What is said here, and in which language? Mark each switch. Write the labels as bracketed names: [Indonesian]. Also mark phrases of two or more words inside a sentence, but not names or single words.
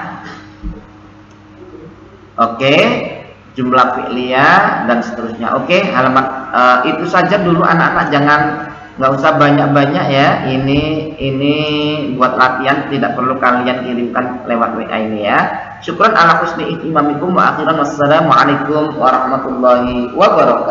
[Indonesian] Oke, [Arabic] جملة فعلية [Indonesian] dan seterusnya. Oke, halaman itu saja dulu anak-anak, jangan nggak usah banyak-banyak ya. Ini buat latihan, tidak perlu kalian kirimkan lewat WA ini ya. [Arabic] شكرا على حسن اهتمامكم وأخيرا والسلام عليكم ورحمة الله وبركاته.